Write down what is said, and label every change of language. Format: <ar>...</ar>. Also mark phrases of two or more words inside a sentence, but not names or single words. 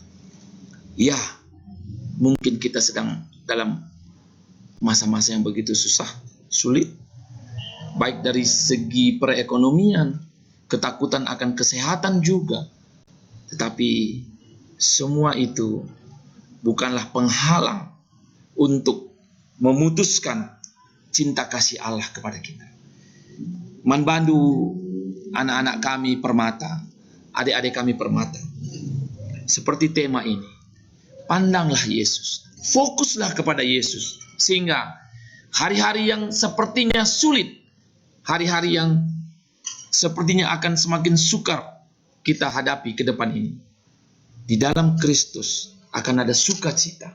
<id>Ya, mungkin kita sedang dalam masa-masa yang begitu susah, sulit, baik dari segi perekonomian, ketakutan akan kesehatan juga. Tetapi semua itu bukanlah penghalang untuk memutuskan cinta kasih Allah kepada kita. Manbandu anak-anak kami permata, adik-adik kami permata. Seperti tema ini, pandanglah Yesus, fokuslah kepada Yesus. Sehingga hari-hari yang sepertinya sulit, hari-hari yang sepertinya akan semakin sukar kita hadapi ke depan ini, di dalam Kristus akan ada sukacita.</id>